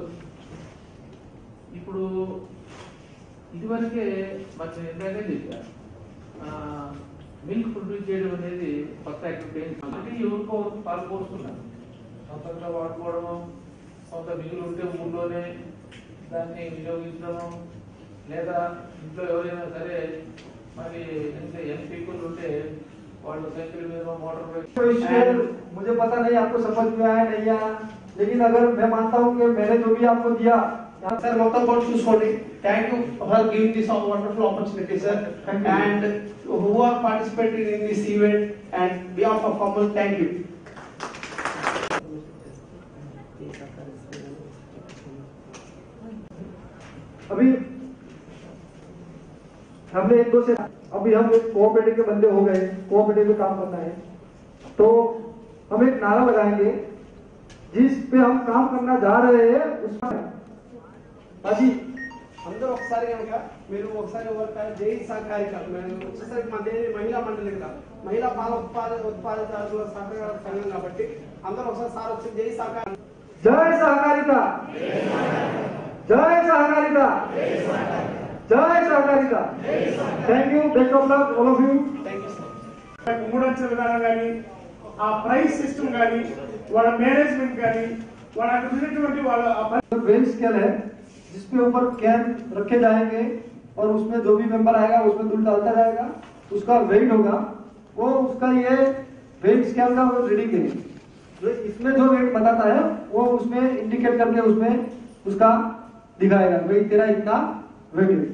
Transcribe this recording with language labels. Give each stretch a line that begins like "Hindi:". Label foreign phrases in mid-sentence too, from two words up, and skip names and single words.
Telugu: ఇప్పుడు ఇదివరకే మరి నేను ఇందాకే చెప్పాను,
English: milk produce
Telugu: చేయడం అనేది కొత్త యాక్టివిటీ అంటే ఎవరికో పాలు పోస్తున్నారు, సొంతంగా వాడుకోవడము, కొంత మిగులు ఉంటే ఊళ్ళోనే దాన్ని వినియోగించడము, లేదా ఇంట్లో ఎవరైనా సరే మరి
English: young people
Telugu: ఉంటే వాళ్ళు సైకిల్ మీద
English: motor bike.
Hindi: मुझे पता नहीं आपको समझ में आया नहीं आया, लेकिन अगर मैं मानता हूँ कि मैंने जो भी आपको दिया
Telugu: sir, మొత్తం కూడా చూసుకోండి.
English: Thank you for giving this wonderful opportunity, sir. And who are participating in this event and behalf of Amal, thank you.
Hindi: अभी हमने एक दो से अभी हम एक कोऑपरेटिव के बंदे हो गए, कोऑपरेटिव में काम करना है तो हम एक नारा लगाएंगे जिस पे हम काम करना जा रहे हैं उसमें
Telugu: అది అందరూ ఒకసారి కనుక మీరు ఒకసారి జై సహకారిక వచ్చేసరికి మా దేవి మహిళా మండలి కదా, మహిళా పాల ఉత్పాదదారుల సహకార సంఘం కాబట్టి అందరూ ఒకసారి సార్ వచ్చి జై సహకారి.
Hindi: जय सहकारिता, जय सहकारिता, जय सहकारिता.
English: thank you, best of luck all of you. thank you sir.
Telugu: మూడంచెల విధానం కానీ ఆ
English: price system
Telugu: కానీ వాళ్ళ మేనేజ్మెంట్ కానీ వాళ్ళ అక్కడ ఉన్నటువంటి వాళ్ళ
English: well scale
Hindi: है जिसके ऊपर कैन रखे जाएंगे और उसमें जो भी मेंबर आएगा उसमें दूध डालता जाएगा, उसका वेट होगा, वो उसका ये
English: weight scale
Hindi: का वो रीडिंग है, जो इसमें जो वेट बताता है वो उसमें इंडिकेट करके उसमें उसका दिखाएगा भाई तेरा इतना वेट है.